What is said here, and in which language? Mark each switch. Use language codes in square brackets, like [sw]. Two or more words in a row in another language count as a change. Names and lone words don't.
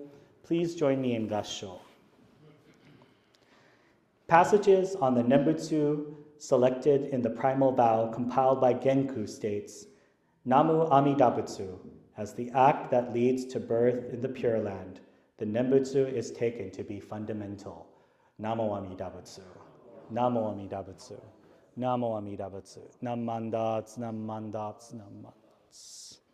[en] Please join me in Gassho. Passages on the Nembutsu selected in the primal vow compiled by Genku states, [ja] 南無阿弥陀仏, [en] as the act that leads to birth in the Pure Land, the Nembutsu is taken to be fundamental. [ja] 南無阿弥陀仏。南無阿弥陀仏. 南無阿弥陀仏. Nam mandats, nam mandats, nam mandats.